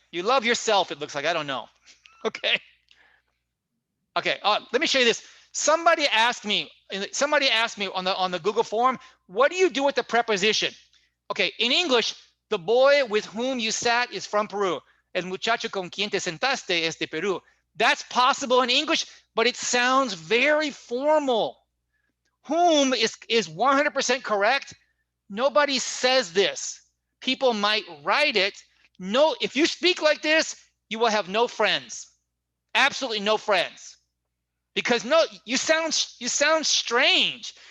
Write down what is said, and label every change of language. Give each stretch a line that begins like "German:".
English: You love yourself, it looks like. I don't know. Okay. Okay. Let me show you this. Somebody asked me on the Google form, what do you do with the preposition? Okay. In English, the boy with whom you sat is from Peru.
Spanish: El muchacho con quien te sentaste es de Perú.
English: That's possible in English, but it sounds very formal. Whom is 100% correct. Nobody says this. People might write it. No, if you speak like this, you will have no friends. Absolutely no friends. Because no, you sound strange.